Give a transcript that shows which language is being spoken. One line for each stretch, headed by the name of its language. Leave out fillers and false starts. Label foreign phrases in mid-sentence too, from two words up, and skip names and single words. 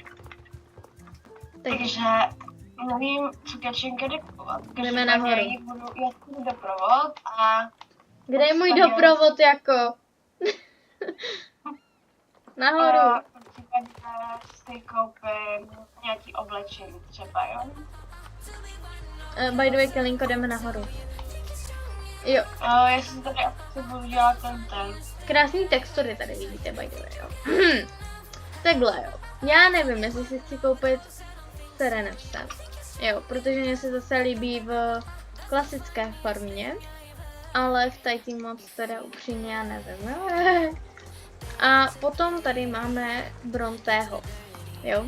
Czech: Takže nevím, co Kačenka jde kupovat. Jdeme nahoru. Já si doprovod a... Kde je můj doprovod jako? Nahoru. Si koupím nějaký oblečení třeba, jo?
English: By the way,
Czech: Kelinko, jdeme nahoru. Jo. Já jsem tady asi budu dělat ten. Krásný textury tady vidíte,
English: by the way,
Czech: jo. Takhle, jo. Já nevím, jestli si chci koupit Serenepse. Jo, protože mě se zase líbí v klasické formě. Ale v Titan moc teda upřímně já nevím, jo. A potom tady máme Brontého, jo.